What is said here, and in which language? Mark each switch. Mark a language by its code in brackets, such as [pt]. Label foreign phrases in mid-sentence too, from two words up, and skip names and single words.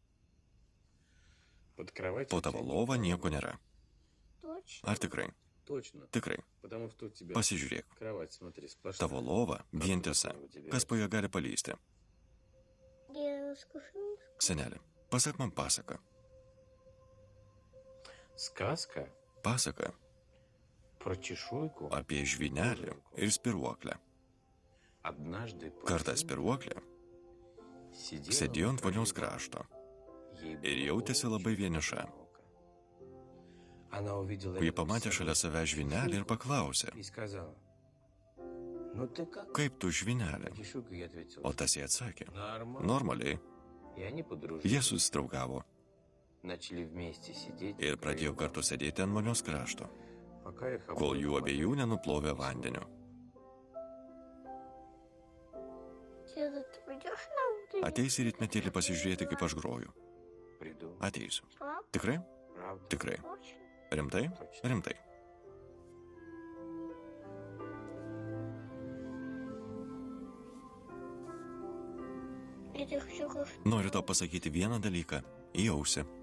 [lt] Po tavo lova nieko nėra. Ar tikrai? Tikrai. Pasižiūrėk. Tavo lova vientisa. Kas po ją gali palysti? Senelė, pasak man pasaką. [ru] Сказка [lt] Pasaka [ru] про чешуйку. [lt] apie žvynelį ir spiruoklę. [ru] Однажды [lt] Kartą spiruoklė sėdėjo ant vonios krašto ir jautėsi labai vieniša. [ru] Она увидела [lt] Ji pamatė šalia save žvynelį ir paklausė, [ru] и сказала: "Ну ты как?" [lt] kaip tu žvynelė? [ru] Чешуйка ей ответила: [lt] O tas jie atsakė, [ru] "Нормально." [lt] normaliai. [ru] И они подружились. [lt] Jie susidraugavo [ru] Начали вместе сидеть. [lt] ir pradėjo kartu sėdėti ant vonios krašto, [ru] Пока их [lt] kol jų abiejų nenuplovė vandeniu. [ru] Деда, ты придешь на [lt] Ateisi rytmetėlį pasižiūrėti, kaip aš groju. [ru] приду. [lt] Ateisiu. [ru] Правда? [lt] Tikrai? [ru] Правда? [lt] Tikrai. [ru] Очень. [lt] Rimtai? Rimtai. [ru] Я тебе хочу кое-что. [lt] Noriu tau pasakyti vieną dalyką. Į ausį.